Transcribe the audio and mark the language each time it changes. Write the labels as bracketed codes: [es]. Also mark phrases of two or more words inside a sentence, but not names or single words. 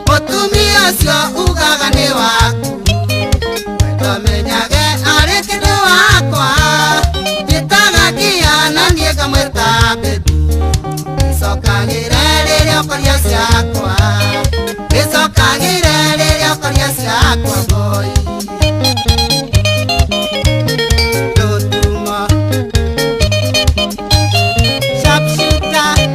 [ki] Mũtumia ũcio ugaga nĩ waku. Ndũmenyage arĩ kĩndũ wakwa. Njĩtaga ngia na niĩ ngamwĩta baby. Gĩcokagĩre rĩrĩa ũkoria ciakwa. Gĩcokagĩre rĩrĩa ũkoria ciakwa boy. Ndũtuma. [en] Sharp shooter.